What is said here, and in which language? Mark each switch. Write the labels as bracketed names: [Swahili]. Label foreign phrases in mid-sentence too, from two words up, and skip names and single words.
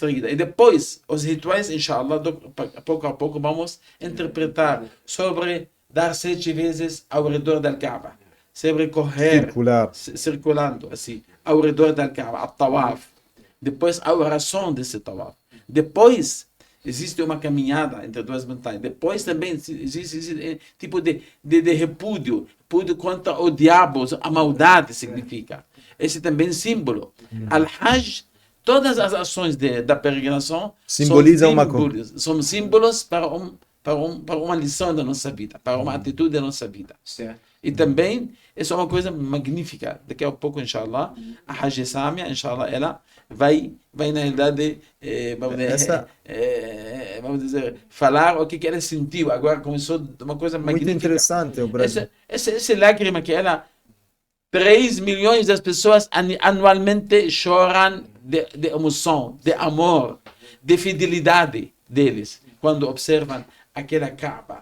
[Portuguese] E depois, os rituais, inshallah, pouco a pouco vamos interpretar sobre dar 7 vezes ao redor da Kaaba, sobre correr, circulando assim, ao redor da Kaaba, a tawaf. Depois, a oração desse tawaf. Depois, existe uma caminhada entre 2 montanhas. Depois também existe tipo de repúdio contra o diabo, a maldade significa. Esse também símbolo. Al-Hajj, todas as ações da peregrinação são símbolos para uma lição da nossa vida, para uma atitude da nossa vida. E também, isso é uma coisa magnífica. Daqui a pouco, inshallah, a Hajj Samia, inshallah, ela vai na realidade, vamos dizer, falar o que ela sentiu. Agora começou uma coisa magnífica. Muito interessante o Brasil. Essa lágrima que ela... 3 milhões de pessoas anualmente choram de emoção, de amor, de fidelidade deles, quando observam aquela Kaaba.